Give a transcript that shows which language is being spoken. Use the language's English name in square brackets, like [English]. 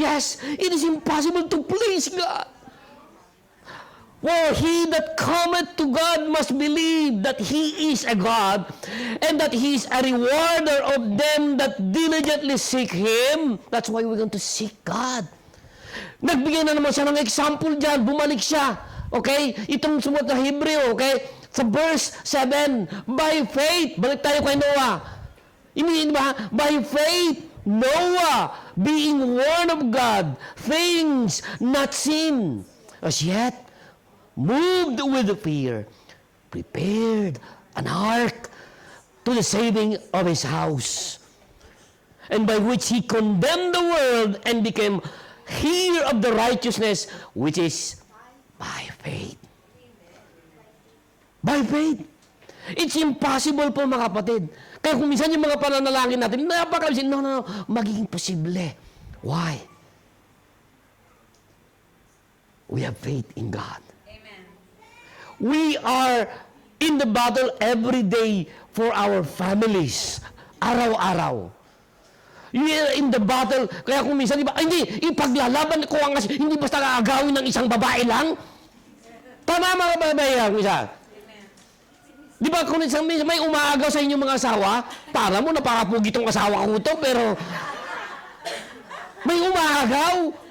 [English] Yes, it is impossible to please God. For he that cometh to God must believe that he is a God, and that he is a rewarder of them that diligently seek Him. That's why we're going to seek God. [Filipino] Nagbigay na naman siya ng example dyan. Bumalik siya. Okay? Itong sumulat na Hebreo, okay? Sa verse 7, [English] by faith, [Filipino] balik tayo kay Noah. Hindi ba? [English] By faith, Noah, being warned of God, things not seen, as yet, moved with fear, prepared an ark to the saving of his house, and by which he condemned the world and became heir of the righteousness which is by faith. By faith. It's impossible [Filipino] po mga kapatid. Kaya kung minsan yung mga pananalangin natin, napakalisin, no, magiging posible. [English] Why? We have faith in God. We are in the battle every day for our families. [Filipino] Araw-araw. [English] We are in the battle. [Filipino] Kaya kung minsan, hindi, ipaglalaban ko ang hindi basta aagawin ng isang babae lang. Tama mga babae lang, isa. Di ba kung isang may umaagaw sa inyong mga asawa, para mo napakapugi tong asawa ko to, pero may umaagaw.